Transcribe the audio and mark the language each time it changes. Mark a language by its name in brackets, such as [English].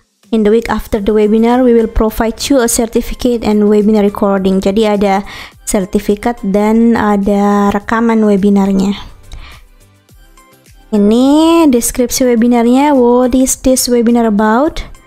[English] In the week after the webinar, we will provide you a certificate and webinar recording. [Indonesian] Jadi ada sertifikat dan ada rekaman webinarnya. Ini deskripsi webinarnya. [English] What is this webinar about?